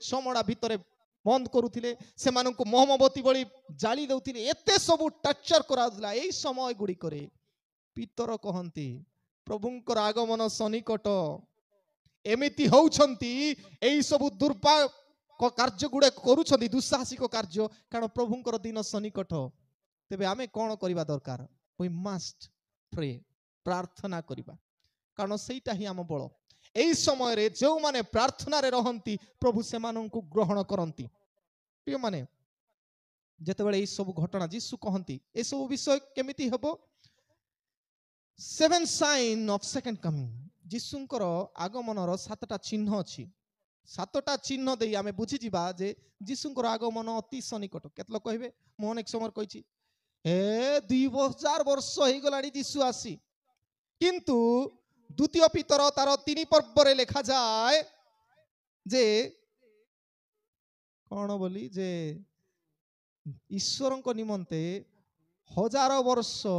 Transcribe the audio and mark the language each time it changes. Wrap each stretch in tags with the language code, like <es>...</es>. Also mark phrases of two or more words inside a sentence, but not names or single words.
<or>ଚମଡ଼ା ଭିତରେ ବନ୍ଦ କରୁଥିଲେ ସେମାନଙ୍କୁ ମହମବତୀ ଭଳି ଜାଳି ଦେଉଥିଲେ ଏତେ ସବୁ ଟର୍ଚର କରାଉଥିଲା ଏଇ ସମୟ ଗୁଡ଼ିକରେ ପିତର କହନ୍ତି ପ୍ରଭୁଙ୍କର ଆଗମନ ସନ୍ନିକଟ ଏମିତି ହଉଛନ୍ତି ଏଇ ସବୁ କାର୍ଯ୍ୟ ଗୁଡେ କରୁଛନ୍ତି ଦୁଃସାହସିକ କାର୍ଯ୍ୟ କାରଣ ପ୍ରଭୁଙ୍କର ଦିନ ସନ୍ନିକଟ ତେବେ ଆମେ କଣ କରିବା ଦରକାର</or> <en>we must pray</en> <or>ପ୍ରାର୍ଥନା କରିବା କାରଣ ସେଇଟା ହିଁ ଆମ ବଳ</or> <bn>এই সময়ে</bn> <or>ଯେଉଁମାନେ ପ୍ରାର୍ଥନାରେ ରହନ୍ତି ପ୍ରଭୁ ସେମାନଙ୍କୁ ଗ୍ରହଣ କରନ୍ତି ପ୍ରିୟମାନେ ଯେତେବେଳେ এই ସବୁ ଘଟଣା ଯୀଶୁ କହନ୍ତି এই ସବୁ ବିଷୟ କେମିତି ହେବ</or> <en>7 sign of second coming</en> <or>ଯୀଶୁଙ୍କର ଆଗମନର 7ଟା ଚିହ୍ନ ଅଛି 7ଟା ଚିହ୍ନ ଦେଇ ଆମେ ବୁଝିଯିବା ଯେ ଯୀଶୁଙ୍କର ଆଗମନ ଅତି ସନ୍ନିକଟ କେତେ ଲୋକ କହିବେ ମୁଁ ଅନେକ ସମୟ କହିଛି 2000 ବର୍ଷ ହେଇଗଲାଣି ଯୀଶୁ ଆସି କିନ୍ତୁ ଦ୍ୱିତୀୟ ପିତର ତାର 3 ପର୍ବରେ ଲେଖା ଯାଏ ଯେ କଣ ବୋଲି ଯେ ଈଶ୍ୱରଙ୍କ ନିମନ୍ତେ 1000 ବର୍ଷ</or>